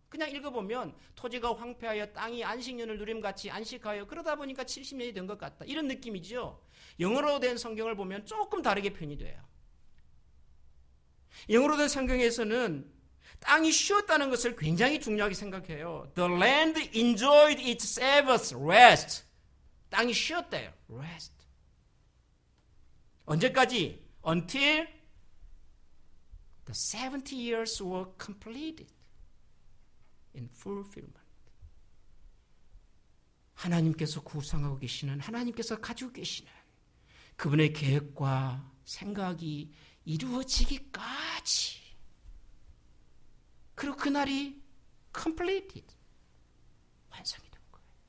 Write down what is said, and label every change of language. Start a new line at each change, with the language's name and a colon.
Korean: 그냥 읽어보면 토지가 황폐하여 땅이 안식년을 누림같이 안식하여 그러다 보니까 70년이 된 것 같다, 이런 느낌이죠. 영어로 된 성경을 보면 조금 다르게 표현이 돼요. 영어로 된 성경에서는 땅이 쉬었다는 것을 굉장히 중요하게 생각해요.
English: The land enjoyed its Sabbath rest.
Korean: 땅이 쉬었대요. Rest. 언제까지?
English: Until the 70 years were completed in fulfillment.
Korean: 하나님께서 구상하고 계시는, 하나님께서 가지고 계시는 그분의 계획과 생각이 이루어지기까지, 그리고 그날이 completed, 완성이 된 거예요.